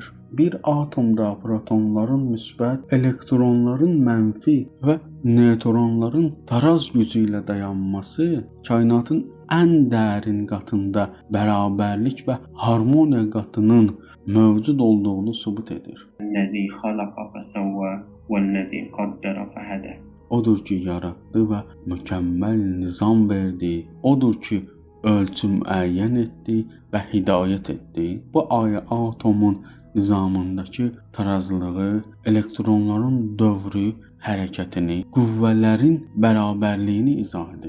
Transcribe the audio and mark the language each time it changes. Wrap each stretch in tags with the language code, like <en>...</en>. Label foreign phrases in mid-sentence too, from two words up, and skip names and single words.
<az>Bir atomda protonların müsbət, elektronların mənfi və neytronların taraz gücü ilə dayanması kainatın ən dərin qatında bərabərlik və harmoniya qatının mövcud olduğunu sübut edir.</az> <ar>الذي خلق فسوى والذي قدر فهدى.</ar> <az>Odur ki, yaratdı və mükəmməl nizam verdi. Odur ki, ölçü müəyyən etdi və hidayət etdi. Bu ayə atomun nizamındakı tarazlığı, elektronların dövrü, hərəkətini, qüvvələrin bərabərliyini izah edir.</az>